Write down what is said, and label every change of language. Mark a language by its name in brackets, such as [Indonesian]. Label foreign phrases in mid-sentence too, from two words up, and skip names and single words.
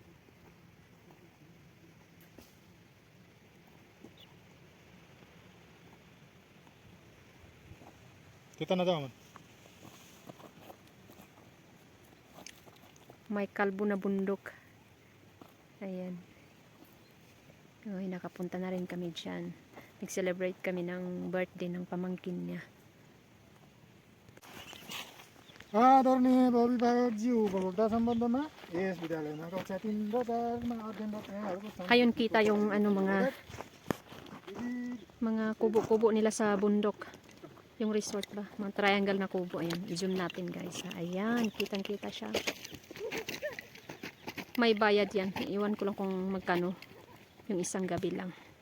[Filipino] Kita na daw man. May kalbo na bundok. Ayan. Ay, nakapunta na rin kami dyan. Nag-celebrate kami ng birthday ng pamangkin niya. [Nepali] आदरणीय अभिभावकज्यू बडोदा सम्बन्धमा यस विद्यालयमा कक्षा 3 र 4 मा अध्ययनरत यहाँहरूको [Filipino] Ayun, kita yung mga kubo-kubo nila sa bundok. Yung resort ba? Mga triangle na kubo. Ayan, i-zoom natin guys. Ayan, kitang-kita siya. May bayad yan. Iwan ko lang kung magkano. Yung isang gabi lang.